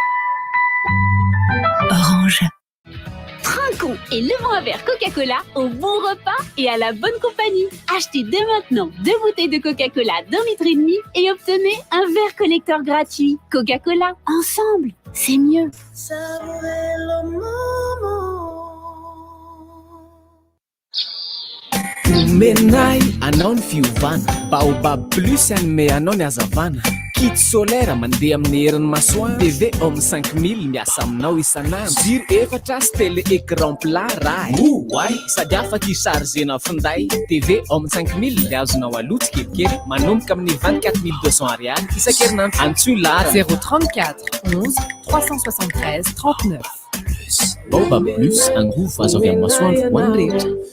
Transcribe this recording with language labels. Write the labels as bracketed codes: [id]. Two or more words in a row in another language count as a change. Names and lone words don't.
[fr] Orange. Trinquons et levons un verre Coca-Cola au bon repas et à la bonne compagnie. Achetez dès maintenant 2 bouteilles de Coca-Cola d'1,5 litre et obtenez un verre collecteur gratuit. Coca-Cola, ensemble, c'est mieux. [mg] Menai anao ny fiovana baobab plus anome anao ny azavana kit solaire mandeha amin'ny herin'ny masoandro TV homme 5000 miasa aminao isanandro jiro efatra sy [fr] télé écran plat [mg] raha oay sady afaka isargena finday TV homme 5000 le azonao aloha tsikelikely manomboka amin'ny 24200 ariary isan-kerinandro antsoy lara 034 11 373 39 baobab plus angovo azo avy amin'ny masoandro ho an'ny rehetra.